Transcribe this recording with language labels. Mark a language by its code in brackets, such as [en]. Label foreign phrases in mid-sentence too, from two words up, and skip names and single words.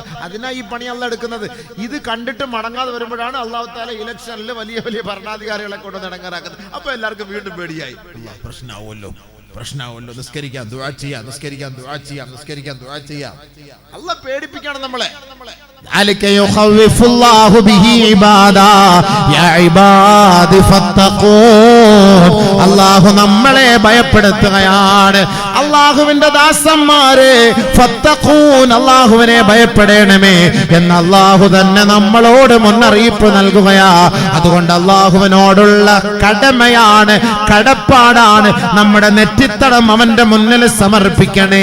[ml] അതിനാ ഈ പണി അള്ളാഹ് എടുക്കുന്നത്. ഇത് കണ്ടിട്ട് മടങ്ങാതെ വരുമ്പോഴാണ് [ar] الله تعالى [ml] ഇലക്ഷനിൽ വലിയ വലിയ ഭരണാധികാരികളെ കൊണ്ട് ഇടങ്ങാറാക്കുന്നത്. അപ്പൊ എല്ലാവർക്കും വീണ്ടും പേടിയായി, പ്രശ്നമാവുമല്ലോ. നിസ്കരിക്കാൻ ദുആ ചെയ്യാം, അള്ളാഹ് പേടിപ്പിക്കണം നമ്മളെ. [ar] ذلك يخوف الله به عبادا يا عباد فاتقون. [ml] അല്ലാഹു നമ്മളെ ഭയപ്പെടുത്തുകയാണ്. അല്ലാഹുവിന്റെ ദാസന്മാരെ, ഫത്തഖൂൻ, അല്ലാഹുവിനെ ഭയപ്പെടണമേ എന്ന് അല്ലാഹു തന്നെ നമ്മളോട് മുന്നറിയിപ്പ് നൽകുകയാ. അതുകൊണ്ട് അല്ലാഹുവിനോടുള്ള കടമയാണ്, കടപ്പാടാണ് നമ്മുടെ നെറ്റിത്തടം അവന്റെ മുന്നിൽ സമർപ്പിക്കണേ.